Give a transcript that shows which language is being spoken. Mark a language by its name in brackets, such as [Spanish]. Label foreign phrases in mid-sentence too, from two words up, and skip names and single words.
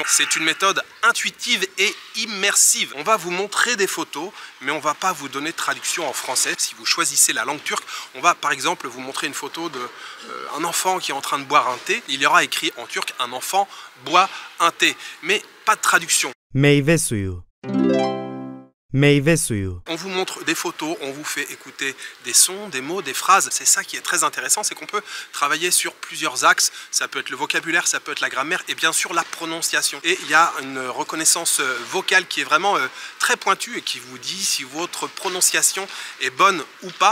[French] C'est une méthode intuitive et immersive. On va vous montrer des photos, mais on ne va pas vous donner de traduction en français. Si vous choisissez la langue turque, on va par exemple vous montrer une photo d'un enfant qui est en train de boire un thé. Il y aura écrit en turc « un enfant boit un thé », mais pas de traduction. [Turkish] Meyve suyu. Meyve suyu. [French] On vous montre des photos, on vous fait écouter des sons, des mots, des phrases. C'est ça qui est très intéressant, c'est qu'on peut travailler sur plusieurs axes. Ça peut être le vocabulaire, ça peut être la grammaire et bien sûr la prononciation. Et il y a une reconnaissance vocale qui est vraiment très pointue et qui vous dit si votre prononciation est bonne ou pas.